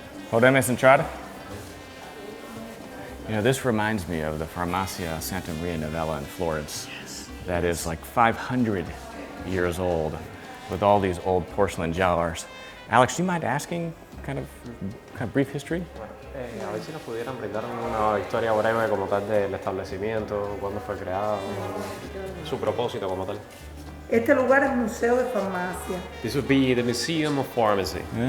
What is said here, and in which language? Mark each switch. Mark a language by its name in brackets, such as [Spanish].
[Spanish] Podemos entrar? [English] You know, this reminds me of the Farmacia Santa Maria Novella in Florence. That is like 500 years old with all these old porcelain jars. Alex, do you mind asking kind of brief history? [Spanish] A ver si nos pudieran brindar una historia breve como tal del establecimiento, cuándo fue creado, su propósito como tal. Este lugar es museo de farmacia, [English] This would be the Museum of Pharmacy,